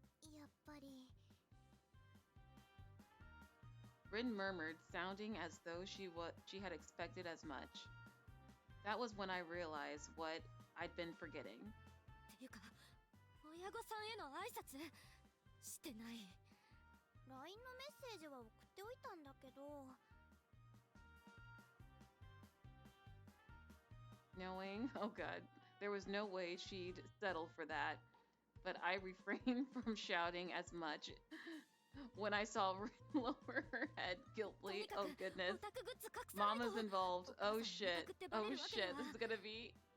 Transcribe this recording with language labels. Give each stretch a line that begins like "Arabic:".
Japanese: やっぱり
English: Rin murmured, sounding as though she had expected as much. That was when I realized what I'd been forgetting.
Japanese: ていうか、親御さんへの挨拶してない。 LINE のメッセージは送っておいたんだけど
English: Knowing, oh god, there was no way she'd settle for that. But I refrained from shouting as much when I saw Rin lower her head guiltily. Oh goodness. Mama's involved. Oh shit. Oh shit. This is gonna be...